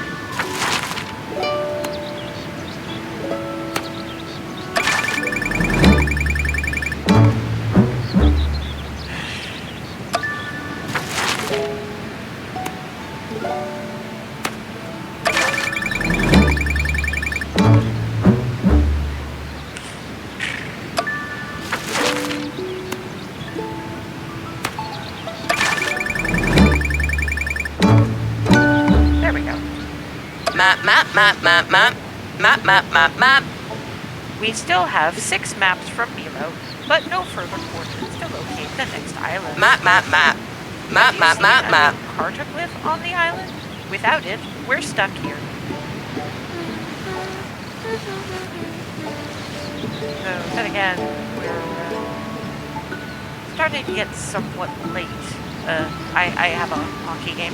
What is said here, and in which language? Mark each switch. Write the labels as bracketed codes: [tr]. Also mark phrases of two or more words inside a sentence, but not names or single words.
[en] There we go. Map, map, map, map, map, map, map, map, map. We still have 6 maps from Milo, but no further coordinates to locate the next island. Map, map, map. Map, map, map, map. Cartoglyph on the island? Without it, we're stuck here. So then again, we're starting to get somewhat late. I have a hockey game.